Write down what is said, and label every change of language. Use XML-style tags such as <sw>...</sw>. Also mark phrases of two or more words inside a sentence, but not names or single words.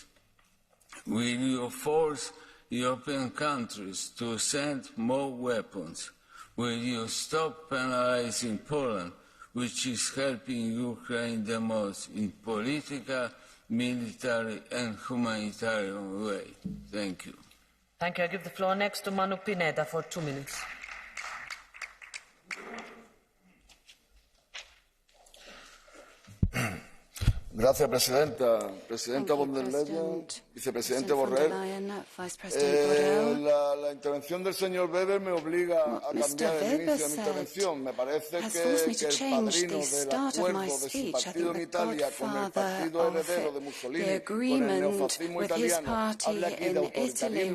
<en>Will you force European countries to send more weapons? Will you stop penalizing Poland, which is helping Ukraine the most in political, military and humanitarian way? Thank you. Thank you. I give the floor next to Manu Pineda for 2 minutes.</en> <es>Gracias, Presidenta. Presidenta</es> <de>von der Leyen,</de> <es>Vicepresidente Borrell. La intervención del señor Weber me obliga a cambiar el inicio de mi intervención. Me parece que el padrino del acuerdo de su partido en Italia con el partido heredero de Mussolini, con el neofascismo italiano, habla aquí de autoritarismo.</es>